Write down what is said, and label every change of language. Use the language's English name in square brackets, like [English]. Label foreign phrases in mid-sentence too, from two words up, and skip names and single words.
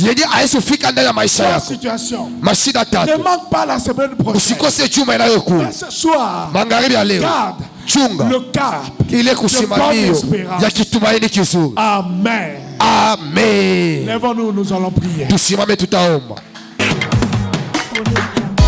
[Swahili] yenye haisufika ndani ya maisha 3 yako. [French] situations. [Swahili] Mashida [French] Ne [Swahili] tatu, [French] manque pas la semaine prochaine. [Swahili] usikose juma inayokuja. [French] Mais ce soir, [Swahili] Magharibi ya leo, [French] garde [Swahili] chunga [French] le cap. [Swahili] ile kusimamio ya kitumaini kizuri. [French] Amen. Amen. Lèvons-nous, nous allons prier. Tusimame, tutaomba.